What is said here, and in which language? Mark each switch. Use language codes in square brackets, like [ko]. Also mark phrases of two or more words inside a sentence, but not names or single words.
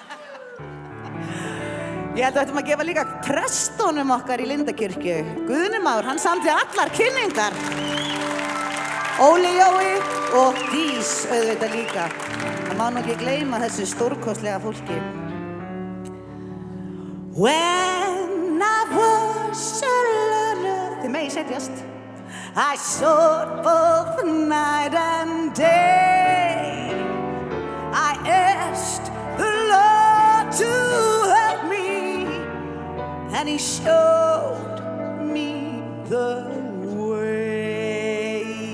[is] Ég held að við ættum að gefa líka prestónum okkar í Lindakirkju. Guðni Már, hann samdi allar kynningar. Óli Jói og Dís auðvitað líka. Það má nú ekki gleyma þessu stórkostlega fólki. [en] When I was a learner, [is] þið megi setjast, [en] I sought both night and day. I asked the Lord to help me, and He showed me the way.